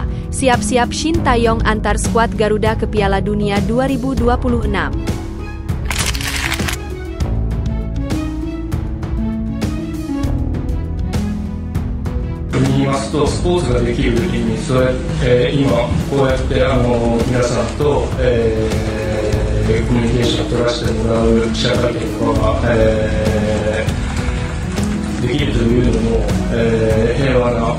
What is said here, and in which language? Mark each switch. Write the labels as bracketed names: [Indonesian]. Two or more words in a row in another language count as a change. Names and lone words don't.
[Indonesian] Siap-siap Shin Taeyong antar skuad Garuda ke Piala Dunia 2026. [Japanese] スポーツができる時にそうやって今こうやって皆さんとコミュニケーションを取らせてもらう記者会見とかができるというのも平和な